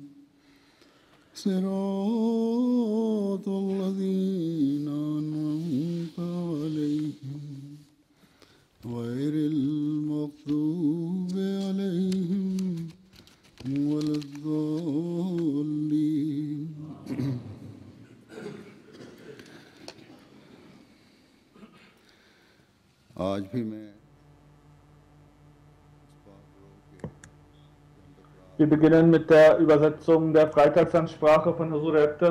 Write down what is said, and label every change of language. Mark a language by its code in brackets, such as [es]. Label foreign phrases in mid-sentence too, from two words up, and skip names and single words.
[ar] صراط الذين أنعمت عليهم غير المغضوب عليهم ولا الضالين [hi] आज भी मैं [de] Wir beginnen mit der Übersetzung der Freitagsansprache von Huzur Ebtas.